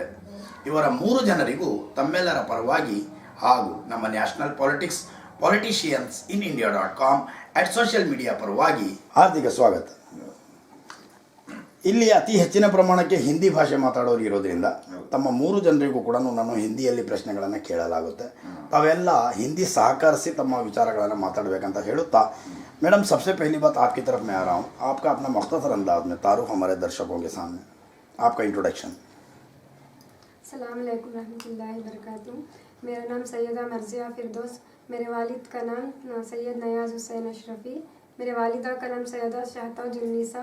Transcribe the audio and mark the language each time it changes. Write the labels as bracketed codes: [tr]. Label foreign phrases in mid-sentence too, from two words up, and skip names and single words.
[kn] ಇವರ 3 ಜನರಿಗೂ ತಮ್ಮೆಲ್ಲರ ಪರವಾಗಿ ಹಾಗೂ ನಮ್ಮ [en] National Politicians in India.com at social media [kn] ಪರವಾಗಿ ಹಾರ್ದಿಕ ಸ್ವಾಗತ. ಇಲ್ಲಿ ಅತಿ ಹೆಚ್ಚಿನ ಪ್ರಮಾಣಕ್ಕೆ ಹಿಂದಿ ಭಾಷೆ ಮಾತಾಡೋರು ಇರೋದ್ರಿಂದ ತಮ್ಮ 3 ಜನರಿಗೂ ಕೂಡ ನಾನು ಹಿಂದಿಯಲ್ಲಿ ಪ್ರಶ್ನೆಗಳನ್ನು ಕೇಳಲಾಗುತ್ತೆ. ತಾವೆಲ್ಲ ಹಿಂದಿ ಸಹಕರಿಸಿ ತಮ್ಮ ವಿಚಾರಗಳನ್ನು ಮಾತಾಡಬೇಕಂತ ಹೇಳುತ್ತಾ, [hi] मैडम सबसे पहली बात आपकी तरफ मैं आ रहा हूँ. आपका अपना मुख्तसर अंदाज में तारुफ हमारे दर्शकों के सामने आपका इंट्रोडक्शन. [ar] السلام عليكم ورحمة الله وبركاته. [hi] मेरा नाम सैयदा मर्जिया फिरदौस, मेरे वालिद का नाम सैयद नयाज़ हुसैन अशरफ़ी, मेरे वालिदा का नाम सैयदा शाहताज जुन्नीसा.